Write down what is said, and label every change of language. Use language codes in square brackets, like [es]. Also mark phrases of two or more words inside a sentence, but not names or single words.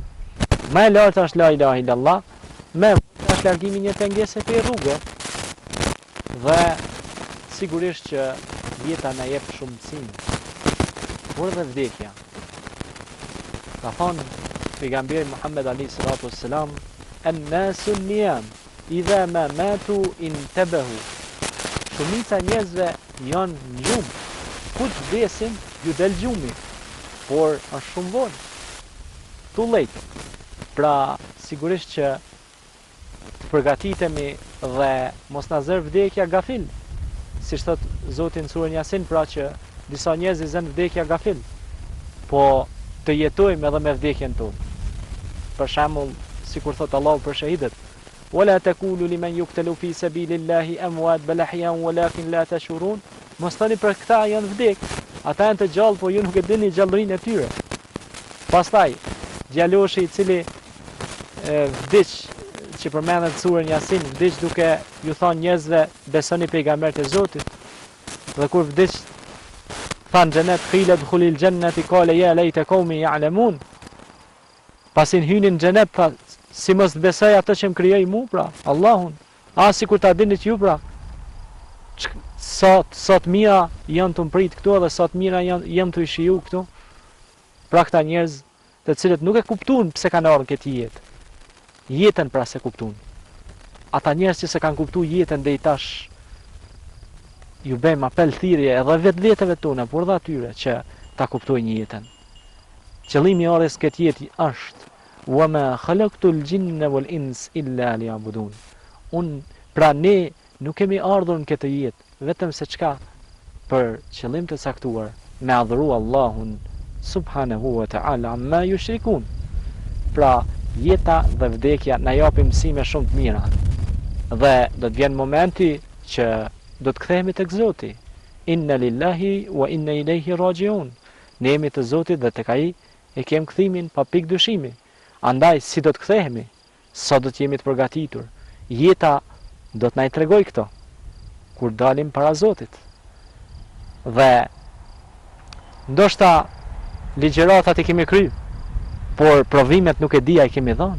[sq] Më e lartë është [ar] لا إله إلا الله, [sq] më është largimi një pengese për rrugë. Dhe sigurisht që jeta na jep shumë mësim. Por dhe vdekja. Ka thonë pejgamberi Muhammed [ar] عليه الصلاة والسلام, الناس نيام إذا ما ماتوا انتبهوا. [sq] Shumica njerëzve janë në gjumë, ku të vdesin ju del gjumi, por është shumë vonë. [en] too late. [sq] Pra, sigurisht që të përgatitemi dhe mos na zër vdekja gafil. Si thot Zoti në surën Yasin, pra që disa njerëz i zën vdekja gafil. Po të jetojmë edhe me vdekjen tonë. Për shembull, sikur thot Allahu për shahidët, [ar] "ولا تقولوا لمن يقتل في سبيل الله أموات بل أحياء ولكن لا تشعرون." [sq] Mos thoni për këta janë vdek, ata janë të gjallë, po ju nuk e dini gjallërinë e tyre. Pastaj, djaloshi i cili vdiq, që përmendet në surën Yasin, vdiq duke ju thënë njerëzve besoni pejgambert e Zotit. Dhe kur vdiq thanë xhenet, [ar] قيل ادخل الجنة قال يا ليت قومي يعلمون. [sq] Pasin hynin xhenet, tha, si mos besoj ato që më krijoi mu, pra, Allahun. Sikur ta dinit ju, pra. Sot mira janë të mprit këtu edhe sot mira janë të shiju këtu. Pra këta njerëz të cilët nuk e kuptuan pse kanë ardhur këtë jetë. Jetën pra se kuptuan. Ata njerëz që se kanë kuptuar jetën deri tash, ju bëjmë apel thirrje edhe vetëve tona, por edhe atyre që ta kuptojnë jetën. Qëllimi i ardhes këtë jetë është [ar] وما خلقت الجن والإنس إلا ليعبدون. [sq] Pra ne nuk kemi ardhur në këtë jetë vetëm se çka për qëllim të caktuar, me adhuru Allahun [ar] سبحانه وتعالى عما يشركون. [sq] Pra jeta dhe vdekja na japin mësime shumë të mira. Dhe do të vjen momenti që do të kthehemi tek Zoti. [ar] إنا لله وإنا إليه راجعون. [sq] Ne jemi të Zotit dhe tek ai e kem kthimin pa pikë dyshimi. Andaj si do të kthehemi? Sa do të jemi të përgatitur? Jeta do të na i tregoj këto kur dalim para Zotit. Dhe ndoshta ligjëratat i kemi kry, por provimet nuk e dia i kemi dhënë.